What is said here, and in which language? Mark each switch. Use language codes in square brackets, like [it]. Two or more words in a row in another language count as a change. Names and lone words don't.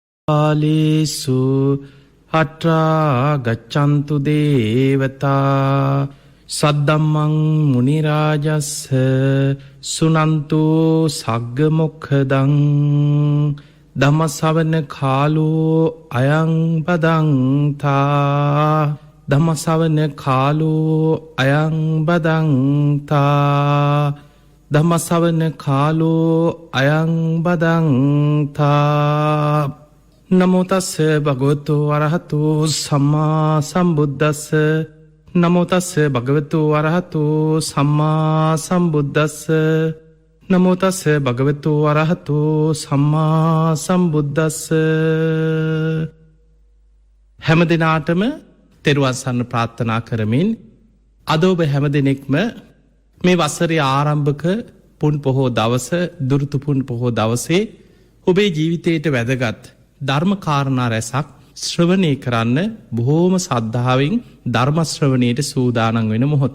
[pi] ආලේසු අට්‍රා ගච්ඡන්තු දේවතා සද්දම්මං මුනි රාජස්ස සුනන්තු සග්ග මොක්ඛදං ධම්ම ශ්‍රවණ කාලෝ අයං බදන්තා ධම්ම ශ්‍රවණ කාලෝ අයං බදන්තා ධම්ම ශ්‍රවණ කාලෝ අයං බදන්තා නමෝ තස්ස භගවතු වරහතු සම්මා සම්බුද්දස්ස නමෝ තස්ස භගවතු වරහතු සම්මා සම්බුද්දස්ස නමෝ තස්ස භගවතු වරහතු සම්මා සම්බුද්දස්ස [si] හැම දිනාටම තෙරුවන් සරණ ප්‍රාර්ථනා කරමින් අද ඔබ හැම දිනෙකම මේ වසරේ ආරම්භක පුන් පොහෝ දවස දුරුතු පුන් පොහෝ දවසේ ඔබේ ජීවිතයට වැදගත් ධර්ම කාරණා රැසක් ශ්‍රවණය කරන්න බොහෝම සද්ධාවෙන් ධර්ම ශ්‍රවණයට සූදානම් වෙන මොහොත.